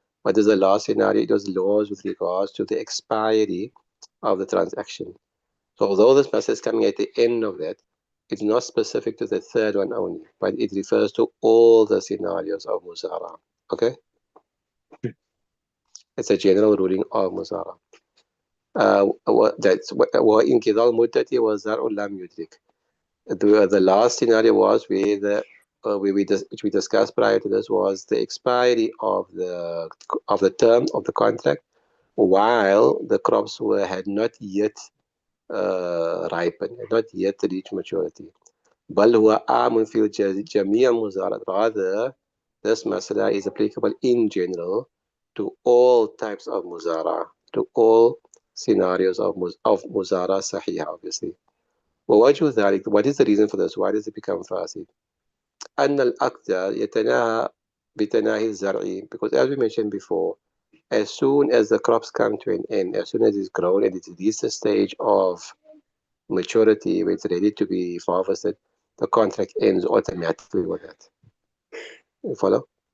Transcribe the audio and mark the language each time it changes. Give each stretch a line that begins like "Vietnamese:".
English: What is the last scenario? It was laws with regards to the expiry of the transaction. So although this masala is coming at the end of that, it's not specific to the third one only, but it refers to all the scenarios of Muzara. Okay? It's a general ruling of Muzara.
Arabic: وانقضاء المدة وزرع لم يدرك.
English: The last scenario was where which we discussed prior to this was the expiry of the term of the contract while the crops had not yet ripened, had not yet reached maturity.
Arabic: بل هو عام في جميع المزارعات.
English: Rather, this masala is applicable in general to all types of muzara, to all scenarios of muzara sahiha, obviously.
Arabic: ووجه ذلك,
English: what is the reason for this? Why does it become fasid?
Arabic: أن الأقدار يتناهى بتناهي الزرع,
English: because as we mentioned before, as soon as the crops come to an end, as soon as it's grown and it reaches a stage of maturity where it's ready to be harvested, the contract ends automatically with that. You follow?